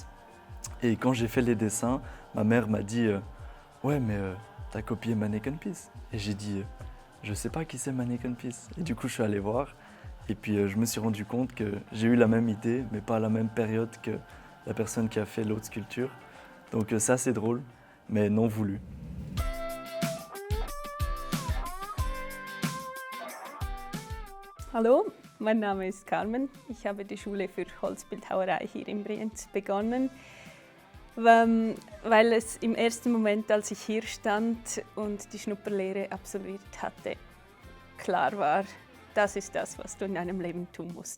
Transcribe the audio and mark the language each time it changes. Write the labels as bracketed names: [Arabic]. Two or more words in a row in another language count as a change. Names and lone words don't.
[French] Et quand j'ai fait les dessins, ma mère m'a dit « Ouais, mais t'as copié mannequin piece ?» Et j'ai dit « Je ne sais pas qui c'est mannequin piece ?» Et du coup, je suis allé voir. Et puis je me suis rendu compte que j'ai eu la même idée, mais pas à la même période que la personne qui a fait l'autre sculpture. Donc ça, c'est drôle, mais non voulu. [German] Hallo, mein Name ist Carmen. Ich habe die Schule für Holzbildhauerei hier in Brienz begonnen, weil es im ersten Moment, als ich hier stand und die Schnupperlehre absolviert hatte, klar war, das ist das, was du in deinem Leben tun musst.